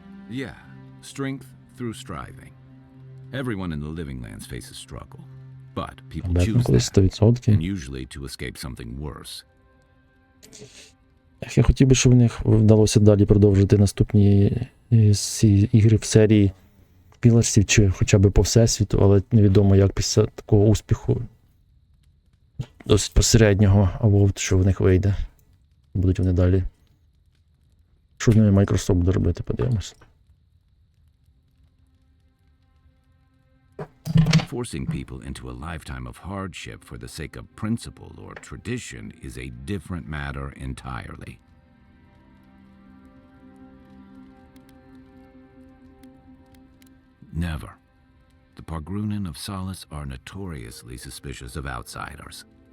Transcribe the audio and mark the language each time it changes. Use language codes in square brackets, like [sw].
[en] Yeah, strength through striving. Everyone in the living lands faces struggle, but people [uk] Бетмен [en] choose [uk] колись [en] that, [uk] 100%. [en] and usually to escape something worse. [uk] Я хотів би, щоб в них вдалося далі продовжити наступні ці ігри в серії Пілорсів, чи хоча б по всесвіту, але невідомо, як після такого успіху досить посереднього Avowed, що в них вийде. Будуть вони далі. Що з ними Microsoft буде робити, подивимось. [en] Forcing people into a lifetime of hardship for the sake of principle or tradition is a different matter entirely. Never. The Pargrunen of Solace are notoriously suspicious of outsiders.